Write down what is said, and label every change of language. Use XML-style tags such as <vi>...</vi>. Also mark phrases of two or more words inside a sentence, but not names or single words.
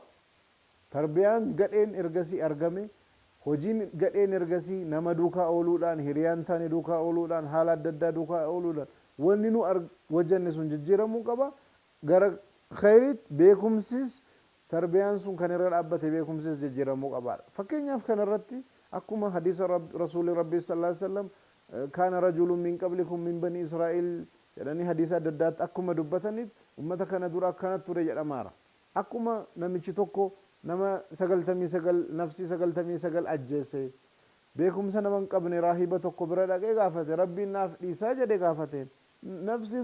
<om>Tarbiyaan gadheen ergasii argame, hojiin gadheen ergasii nama duukaa ooluudhaan, hiriyaan taane duukaa ooluudhaan, haala adda addaa duukaa ooluudhaan wanni nu hojjenne sun jijjiiramuu qaba. Gara khayrit beekumsis tarbiyaan sun kan irra dhaabbate beekumsis jijjiiramuu qabaadha fakkeenyaaf kan irratti akkuma hadiisa rasuuli rabbii</om> <ar>صلى الله عليه وسلم كان رجل من قبلكم من بني إسرائيل</ar> <om>jedhanii hadiisa adda addaatti akkuma dubbataniif ummata kana dura akkanatti ture jedhamaara akkuma namichi tokko nama 99 nafsi 99 ajjeese beekumsa nama hin qabne raahiba tokko bira dhaqee gaafate rabbiin naaf dhiisaa jedhe gaafateen nafsi</om>